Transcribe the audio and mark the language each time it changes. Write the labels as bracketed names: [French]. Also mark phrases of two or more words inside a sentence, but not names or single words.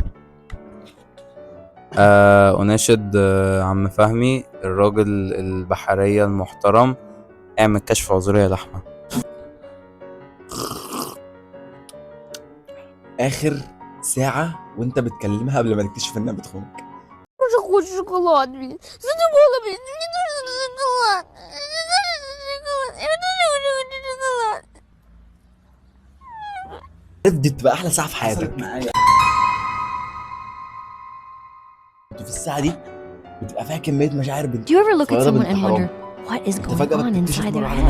[Arabic] اناشد عم فهمي الراجل البحرية المحترم، اعمل كشف عذرية لحمة. اخر ساعه وانت بتكلمها قبل ما تكتشف انها بتخونك. [Russian] же хочешь шоколад, блин? Задумала, блин, мне нужен шоколад. Я тоже хочу шоколад. [Arabic] دي بتبقى احلى ساعه في حياتك في الساعه دي بتبقى فيها كميه مشاعر بنت. [English] Do you ever look at [Arabic] صغيرة [English] someone [Arabic] بنت [English] and [Arabic] حرام. [English] wonder what is [Arabic] انت [English] going [Arabic] فجاه [English] on [Arabic] بتكتشف [English] inside their [Arabic] مره واحده